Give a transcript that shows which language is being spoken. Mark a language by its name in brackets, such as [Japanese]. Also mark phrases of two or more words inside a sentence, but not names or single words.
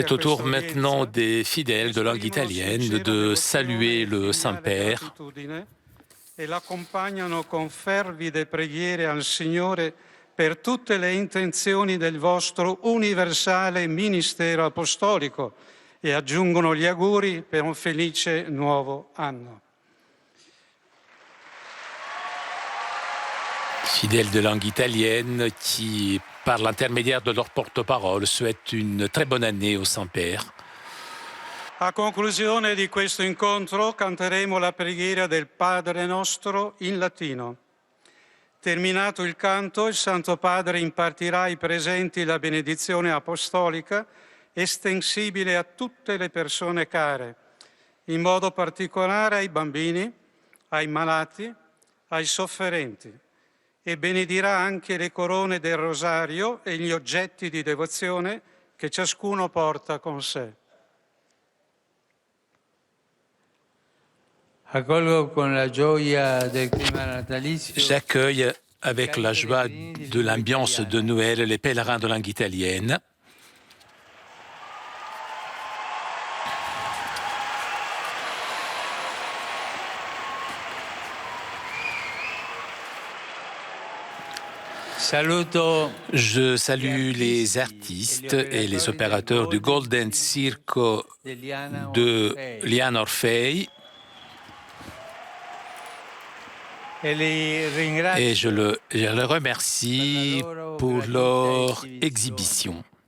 [French] C'est au tour [Italian] questa [French] maintenant [Italian] udienza [French] des fidèles de langue italienne de saluer le Saint-Père [Italian] e l'accompagnano con fervide preghiere al Signore per tutte le intenzioni del vostro universale ministero apostolico e aggiungono gli auguri per un felice nuovo anno. [French] fidèles de langue italienne qui, par l'intermédiaire de leur porte-parole, souhaitent une très bonne année au Saint-Père. [Italian] A conclusione di questo incontro canteremo la preghiera del Padre nostro in latino. Terminato il canto, il Santo Padre impartirà ai presenti la benedizione apostolica estensibile a tutte le persone care, in modo particolare ai bambini, ai malati, ai sofferenti, e benedirà anche le corone del rosario e gli oggetti di devozione che ciascuno porta con sé. Accolgo con la gioia del clima natalizio. [French] J'accueille avec la joie de l'ambiance de Noël les pèlerins de langue italienne. Je salue les artistes et les opérateurs du Golden Circo de Lian Orfei et je les remercie pour leur exhibition.